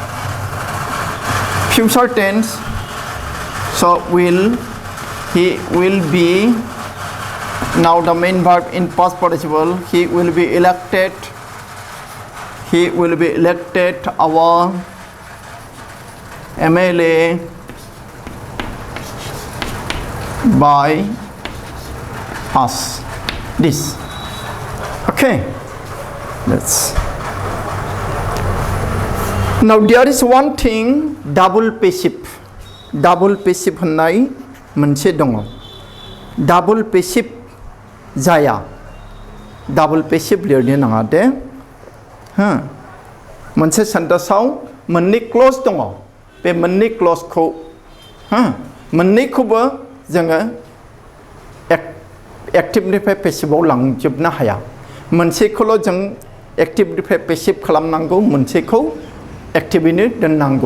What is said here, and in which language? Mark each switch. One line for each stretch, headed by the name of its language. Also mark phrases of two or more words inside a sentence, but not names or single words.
English: future tense, so he will be, now the main verb in past participle, he will be elected our MLA by us. This. Okay. Let's. Now there is one thing, double passive. Double passive
Bodo: होननाय मोनसे दङ.
English: Double passive
Bodo: जाया.
English: Double passive
Bodo: लिरनो नाङा दे. मोनसे सेन्टेन्सआव मोननै क्लज दङ. बे मोननै क्लजखौ मोननैखौबो जोङो एक्टिभनिफ्राय पेसिभआव लांजोबनो हाया. मोनसेखौल' जों एक्टिभनिफ्राय पेसिभ खालामनांगौ, मोनसेखौ एक्टिभैनो दोननांगौ.